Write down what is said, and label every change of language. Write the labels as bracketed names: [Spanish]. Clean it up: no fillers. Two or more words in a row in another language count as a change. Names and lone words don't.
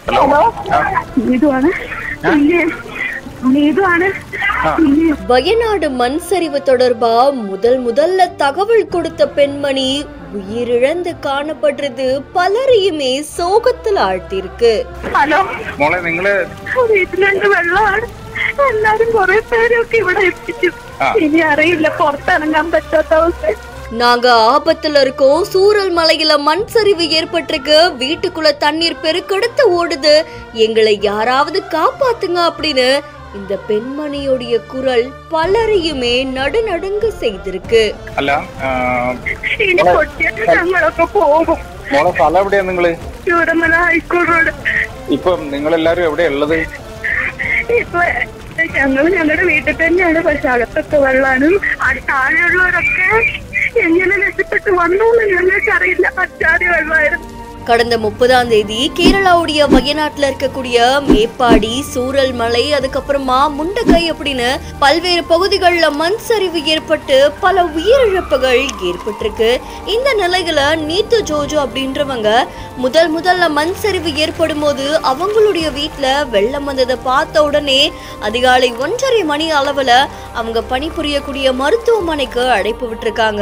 [Malayalam] ഹലോ നീതുവാണ് [Tamil] வயநாடு மண் சரிவு தொடர்பா முதல்ல தகவல் கொடுத்த பெண்மணி உயிரிழந்து காணப்படுறது பலரையுமே சோகத்தில் ஆழ்த்திருக்கு. [Malayalam] ഹലോ മോളെ നിങ്ങള് വീട്ടിലുണ്ട് വെള്ളമാണ്. എല്ലാരും കുറെ പേരൊക്കെ ഇവിടെ എത്തിച്ചു. ഇനി അറിയില്ല, പുറത്തിറങ്ങാൻ പറ്റാത്ത അവസ്ഥ. [Tamil] நாங்க ஆபத்துல இருக்கோம். சூரல் மலையில மண் சரிவு ஏற்பட்டிருக்கு. வீட்டுக்குள்ள தண்ணீர் பெருக்கெடுத்து ஓடுது. எங்களை யாராவது காப்பாத்துங்க அப்படின்னு இந்த பெண்மணியோடைய குரல் பலரையுமே நடுநடுங்க செய்திருக்கு. [Malayalam] ഇനി പൊട്ടിയിട്ട് ഞങ്ങളൊക്കെ പോകും. മോളെ സ്ഥലം എവിടെയാ നിങ്ങള്? ചൂടമല ഹൈസ്കൂൾ റോഡ്. ഇപ്പൊ നിങ്ങളെല്ലാരും എവിടെയാ ഉള്ളത്? ഇപ്പൊ ഞങ്ങളുടെ വീട്ടിൽ തന്നെയാണ്. പക്ഷെ അകത്തൊക്കെ വെള്ളാണ്. താഴെയുള്ളവരൊക്കെ എങ്ങനെ രക്ഷപ്പെട്ട് വന്നു ഞങ്ങൾക്ക് അറിയില്ല. പറ്റാതെ വെള്ളമായിരുന്നു. [Tamil] கடந்த 30ஆம் தேதி கேரளாவுடைய வயநாட்டுல இருக்கக்கூடிய மேப்பாடி, சூரல் மலை, அதுக்கப்புறமா முண்டகை அப்படின்னு பல்வேறு பகுதிகளில் மண் சரிவு ஏற்பட்டு பல உயிரிழப்புகள் ஏற்பட்டிருக்கு. இந்த நிலையில நீத்து ஜோஜோ அப்படின்றவங்க முதல்ல மண் சரிவு ஏற்படும் போது அவங்களுடைய வீட்டுல வெள்ளம் வந்ததை பார்த்த உடனே அதிகாலை 1:30 மணி அளவுல அவங்க பணிபுரியக்கூடிய மருத்துவமனைக்கு அழைப்பு விட்டுருக்காங்க.